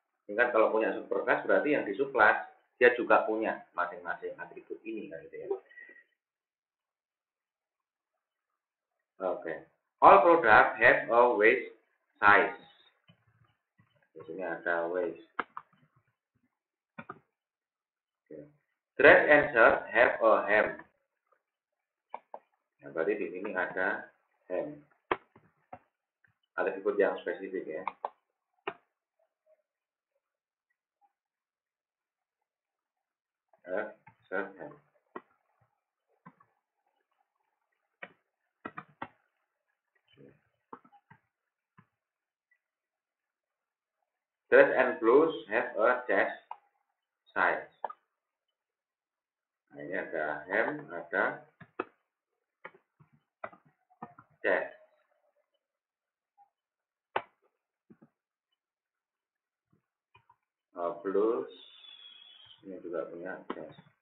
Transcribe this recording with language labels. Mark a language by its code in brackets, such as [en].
[id] Ingat kalau punya superclass berarti yang di subclass dia juga punya masing-masing atribut ini kan gitu ya. Oke. [en] All product have a waist size. Di sini ada waist. Okay. Dress and shirt have a hem. [id] Nah, berarti di sini ada hem. Atribut yang spesifik ya. [en] Shirt hem. Dress and blouse have a chest size. [id] Nah, ini ada hem, ada chest. Blouse ini juga punya chest.